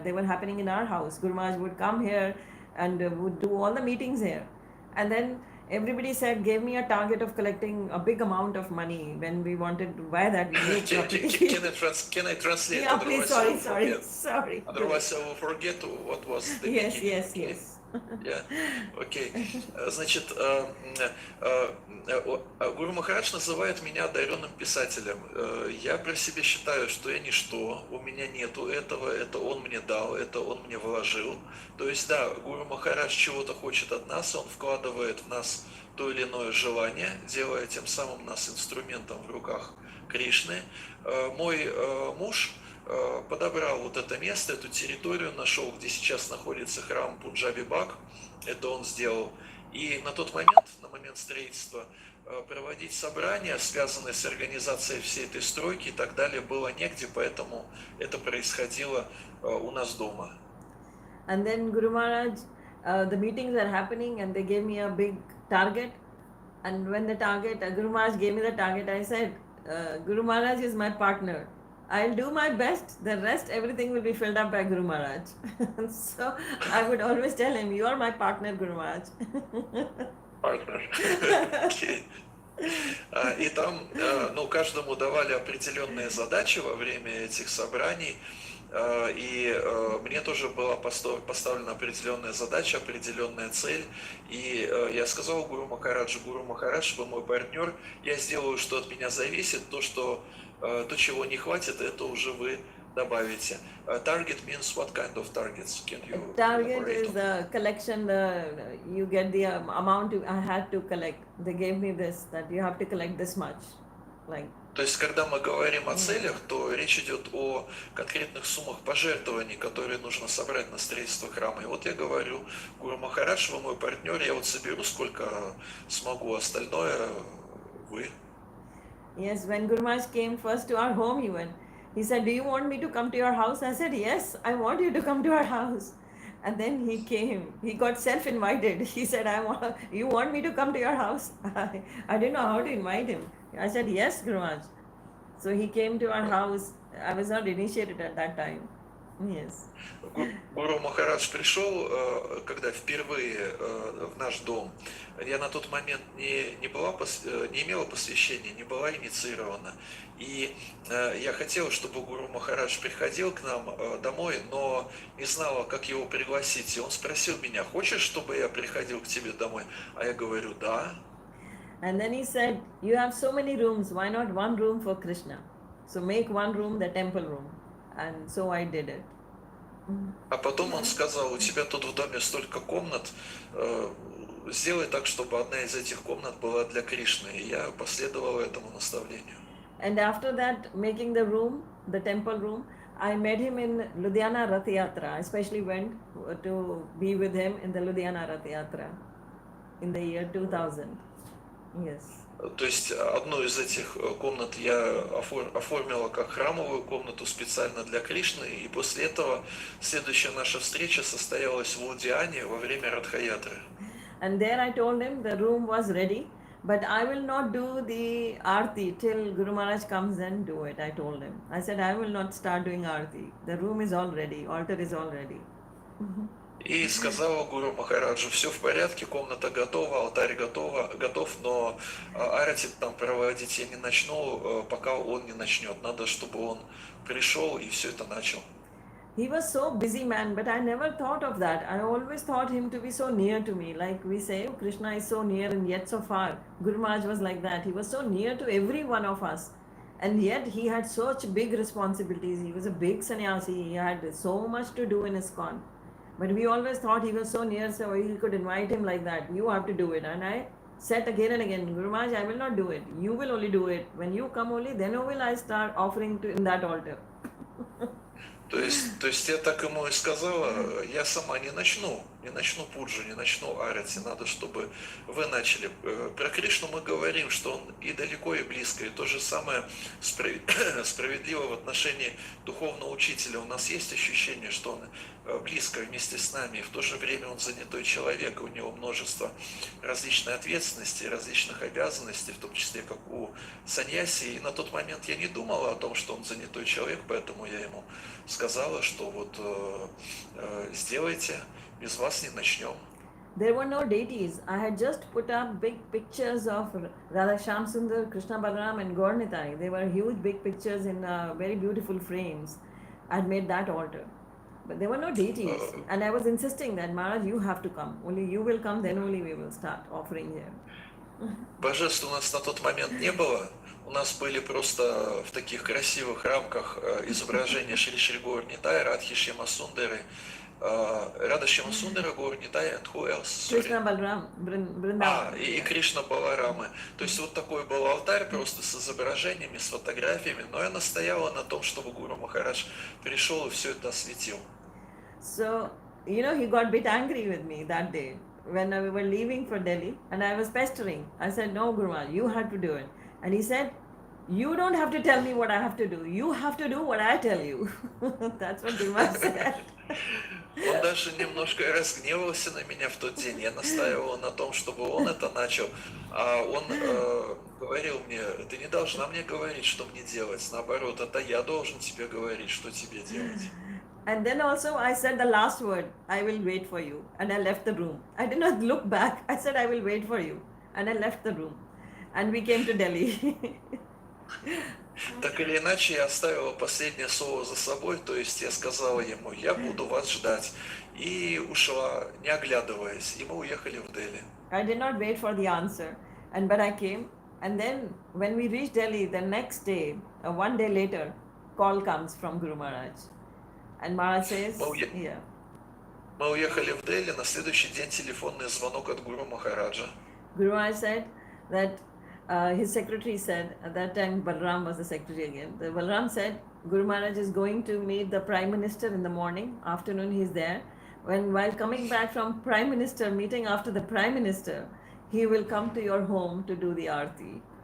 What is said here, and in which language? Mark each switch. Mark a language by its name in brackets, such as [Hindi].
[English] They were happening in our house. Guru Maharaj would come here and would do all the meetings here. And then everybody said, gave me a target of collecting a big amount of money when we wanted to buy that new property. Can I translate? Yeah, please, Otherwise sorry. Otherwise, I will forget what was the Yes, beginning. yes, Okay. yes. Yeah. Окей. [Russian] Значит, Гуру Махарадж называет меня одаренным писателем. Я про себя считаю, что я ничто, у меня нету этого, это он мне дал, это он мне вложил. То есть, да, Гуру Махарадж чего-то хочет от нас, он вкладывает в нас то или иное желание, делая тем самым нас инструментом в руках Кришны. Мой муж подобрал вот это место, эту территорию, нашел, где сейчас находится храм Пунджаби Баг, это он сделал. И на тот момент, на момент строительства, проводить собрания, связанные с организацией всей этой стройки и так далее, было негде, поэтому это происходило у нас дома. [English] And then Guru Maharaj, the meetings are happening and they gave me a big target. And when the target, Guru Maharaj gave me the target, I said, Guru Maharaj is my partner. I'll do my best. The rest, everything will be filled up by Guru Maharaj. So I would always tell him, you are my partner, Guru Maharaj. [Russian] Партнер. [English] Okay. [Russian] И там, ну, каждому давали определенные задачи во время этих собраний. И мне тоже была поставлена определенная задача, определенная цель. И я сказал Гуру Махараджу, Гуру Махарадж, вы мой партнер, я сделаю, что от меня зависит, то, чего не хватит, это уже вы добавите. [English] Target means what kind of targets? Can you Target is the collection, you get the amount I had to collect. They gave me this, that you have to collect this much. Like. [Russian] То есть, когда мы говорим о целях, то речь идет о конкретных суммах пожертвований, которые нужно собрать на строительство храма. И вот я говорю, Гуру Махарадж, вы мой партнер, я вот соберу сколько смогу, остальное вы. [English] Yes, when Guru Maharaj came first to our home even, he said, do you want me to come to your house? I said, yes, I want you to come to our house. And then he came. He got self-invited. He said, you want me to come to your house? I didn't know how to invite him. I said, yes, Guru Maharaj. So he came to our house. I was not initiated at that time. Yes. [Russian] Гуру Махарадж пришел, когда впервые в наш дом. Я на тот момент не имела посвящения, не была инициирована. И я хотел, чтобы Гуру Махарадж приходил к нам домой, но не знала, как его пригласить. И он спросил меня, хочешь, чтобы я приходил к тебе домой? А я говорю, да. [English] And then he said, you have so many rooms, why not one room for Krishna? So make one room the temple room. And so I did it. [Russian] А потом он сказал, у тебя тут в доме столько комнат, сделай так, чтобы одна из этих комнат была для Кришны. И я последовал этому наставлению. [English] And after that, making the room, the temple room, I met him in Ludhiana Rath Yatra. I especially went to be with him in the Ludhiana Rath Yatra in the year 2000. Yes. [Russian] То есть одну из этих комнат я оформила как храмовую комнату специально для Кришны, и после этого следующая наша встреча состоялась в Лудиане во время Радхаятры. [English] And there I told him the room was ready, but I will not do the arti till Guru Maharaj comes and do it. I told him. I said I will not start doing arti. The room is all ready, altar is all ready. [Russian] И сказала Гуру Махараджу, все в порядке, комната готова, алтарь готов, но арати там проводить я не начну, пока он не начнет. Надо, чтобы он пришел и все это начал. [English] He was so busy man, but I never thought of that. I always thought him to be so near to me. Like we say, oh, Krishna is so near and yet so far. Guru Maharaj was like that. He was so near to every one of us. And yet he had such big responsibilities. He was a big sannyasi. He had so much to do in ISKCON. But we always thought he was so near, so we could invite him like that. You have to do it. And I said again and again, Guru Maharaj, I will not do it. You will only do it. When you come only, then will I start offering in that altar. [Russian] То есть я так ему и сказала, я сама не начну. не начну пуджу, не начну арати, надо, чтобы вы начали. Про Кришну мы говорим, что он и далеко, и близко, и то же самое справедливо в отношении духовного учителя. У нас есть ощущение, что он близко вместе с нами, и в то же время он занятой человек, и у него множество различной ответственности, различных обязанностей, в том числе как у саньяси. И на тот момент я не думала о том, что он занятой человек, поэтому я ему сказала, что вот сделайте, без вас не начнем. [English] There were no deities. I had just put up big pictures of Radha Shamsundar, Krishna Balaram, and Gaurnitai. They were huge, big pictures in very beautiful frames. I had made that altar. But there were no deities. And I was insisting that, Maharaj, you have to come. Only you will come, then only we will start offering here. [Russian] Божеств у нас на тот момент не было. У нас были просто в таких красивых рамках изображения Шри Шри Gaur-Nitai, Радхи Шьяма Сундары, Рада Шьяма Сундара, Gaur-Nitai, [English] and who else? Sorry. Krishna Balaram, Vrindavan. [Russian] И Кришна Баларамы. То есть вот такой был алтарь просто с изображениями, с фотографиями. Но я настояла на том, чтобы Гуру Махарадж пришел и все это осветил. [English] So, he got a bit angry with me that day when we were leaving for Delhi, and I was pestering. I said, no, Guru Maharaj, you have to do it. And he said, you don't have to tell me what I have to do. You have to do what I tell you. That's what Guru Maharaj said. [Russian] Он даже немножко разгневался на меня в тот день. Я настаивала на том, чтобы он это начал. А он говорил мне, ты не должна мне говорить, что мне делать. Наоборот, это я должен тебе говорить, что тебе делать. [English] And then also I said the last word, I will wait for you. And I left the room. I did not look back. I said, I will wait for you. And I left the room. And we came to Delhi. [Russian] Так или иначе, я оставила последнее слово за собой, то есть я сказала ему, я буду вас ждать. И ушла, не оглядываясь, и мы уехали в Дели. [English] I did not wait for the answer. But I came. And then when we reached Delhi, the next day, one day later, call comes from Guru Maharaj. And Maharaj says, yeah. [Russian] Мы уехали в Дели, на следующий день телефонный звонок от Гуру Махараджа. [English] Guru Maharaj said that his secretary said, at that time Balaram was the secretary again, the Balaram said, Guru Maharaj is going to meet the Prime Minister in the morning, afternoon he's there. While coming back from Prime Minister, meeting after the Prime Minister, he will come to your home to do the Aarti.